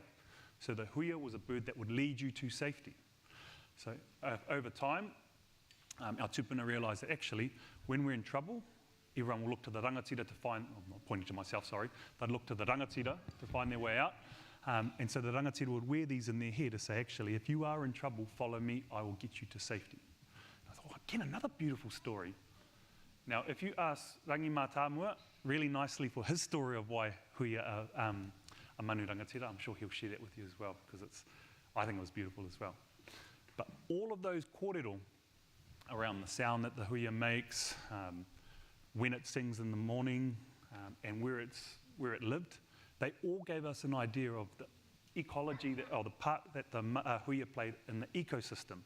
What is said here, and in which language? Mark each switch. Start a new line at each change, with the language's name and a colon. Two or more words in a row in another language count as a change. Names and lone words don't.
English: So the huia was a bird that would lead you to safety. So over time, our tupuna realised that actually, when we're in trouble, everyone will look to the rangatira to find, I'm not pointing to myself, sorry, they'd look to the rangatira to find their way out. And so the rangatira would wear these in their hair to say, actually, if you are in trouble, follow me, I will get you to safety. I thought, oh, again, another beautiful story. Now, if you ask Rangi Mātāmua really nicely for his story of why huia are a
Māori: manu rangatira,
English: I'm sure he'll share that with you as well, because I think it was beautiful as well. But all of those kōrero around the sound that the huia makes, when it sings in the morning, and where it lived, they all gave us an idea of the ecology, or the part that the huia played in the ecosystem.